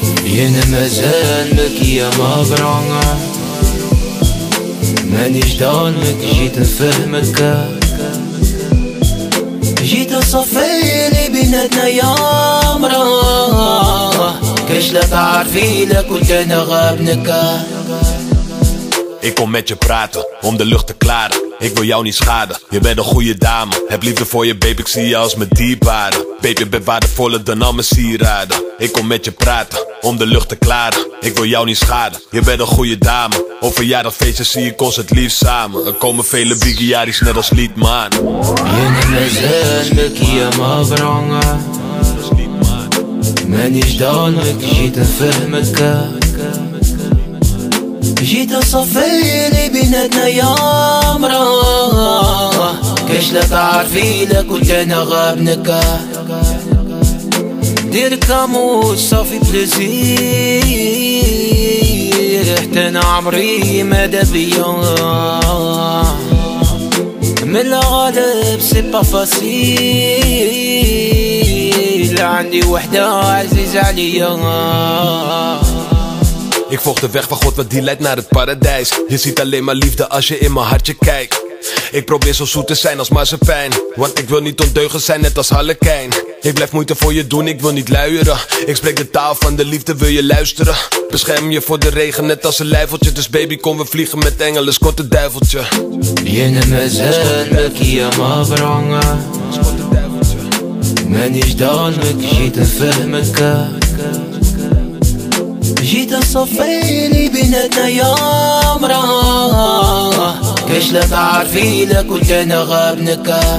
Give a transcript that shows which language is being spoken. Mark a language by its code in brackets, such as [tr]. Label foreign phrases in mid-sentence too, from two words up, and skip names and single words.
[ar] يانا مازال لك يا مبرونة، مانيش ظالمك جيت نفهمك، جيت نصفي لي بيناتنا يا مراه، كاش لا تعرفي لا كنت انا غابنك. [nl] Ik kom met je praten, om de lucht te klaren. Ik wil jou niet schaden, je bent een goede dame. Heb liefde voor je babe, ik zie je als mijn dierbare. Babe, je bent waardevoller dan al mijn sieraden. Ik kom met je praten, om de lucht te klaren. Ik wil jou niet schaden, je bent een goede dame. Op verjaardagfeestjes zie ik ons het liefst samen. Er komen vele biggiaries net als Liedman. [ar] يانا مازال لك يا مبرونة، مانيش ظالمك جيت نفهمك، جيت نصفي لي بيناتنا يا مراه، كاش لا تعرفي لا كنت انا غابنك. دير كامو [fr] ça fait plaisir, [ar] حتى انا عمري مادا بيا من الغالب [fr] c'est pas facile, [ar] عندي وحدة عزيزة عليا. [nl] Ik volg de weg van God, want die leidt naar het paradijs. Je ziet alleen maar liefde als je in mijn hartje kijkt. Ik probeer zo zoet te zijn als marsepein, want ik wil niet ondeugend zijn net als Harlekijn. Ik blijf moeite voor je doen, ik wil niet luieren. Ik spreek de taal van de liefde, wil je luisteren? Bescherm je voor de regen net als een lijfeltje. Dus baby, kom we vliegen met engelen, skot het duiveltje. [ar] يانا مازال لك يا مبرونة، مانيش ظالمك جيت نفهمك، جيت نصفي لي بيناتنا يا مراه، كاش لا تعرفي لا كنت انا غابنك.